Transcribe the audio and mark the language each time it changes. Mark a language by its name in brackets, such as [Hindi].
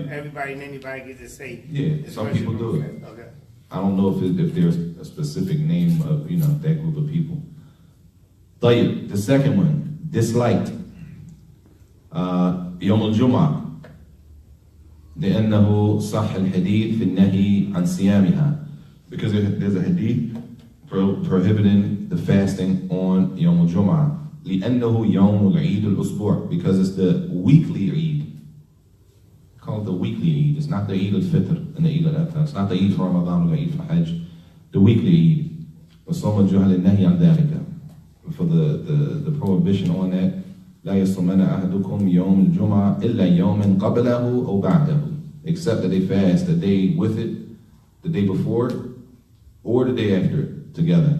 [English] so everybody and anybody gets to say. Yeah, it's some Rajab people do it. fast. Okay. I don't know if there's a specific name of, that group of people. طيب, the second one, disliked. [Arabic] يوم الجمعة لأنه صح الحديث في النهي عن صيامها, [English] because there's a hadith prohibiting the fasting on يوم الجمعة. [Arabic] لأنه يوم العيد الأسبوع, [English] because it's the weekly Eid. Called the weekly Eid. It's not the Eid al-Fitr and the Eid al-Adha. It's not the Eid for Ramadan or the Eid for Hajj. The weekly Eid. [Arabic] وصوم الجهل النهي عن ذلك. [English] For the prohibition on that, [Arabic] لا يصومن أحدكم يوم الجمعة إلا يوم قبله أو بعده, [English] except that they fast the day with it, the day before it, or the day after it together.